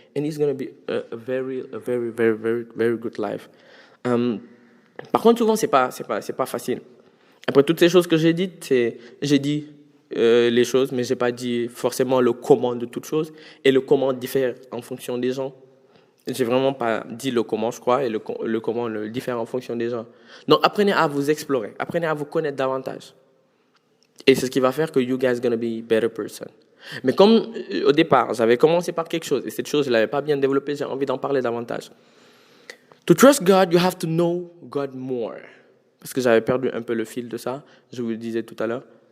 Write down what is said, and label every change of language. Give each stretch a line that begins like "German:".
English: And it's gonna be a very, very, very, very good life.
French: Par contre, souvent, c'est pas facile. Après toutes ces choses que j'ai dites, j'ai dit les choses, mais j'ai pas dit forcément le comment de toutes choses. Et le comment diffère en fonction des gens. J'ai vraiment pas dit le comment, je crois, et le comment le diffère en fonction des gens. Donc, apprenez à vous explorer, apprenez à vous connaître davantage. Et c'est ce qui va faire que
English: you guys gonna be a better person.
French: Mais comme au départ, j'avais commencé par quelque chose, et cette chose, je l'avais pas bien développée, j'ai envie d'en parler davantage.
English: To trust God, you have to know God more.
French: Parce que j'avais perdu un peu le fil de ça, je vous le disais tout à l'heure.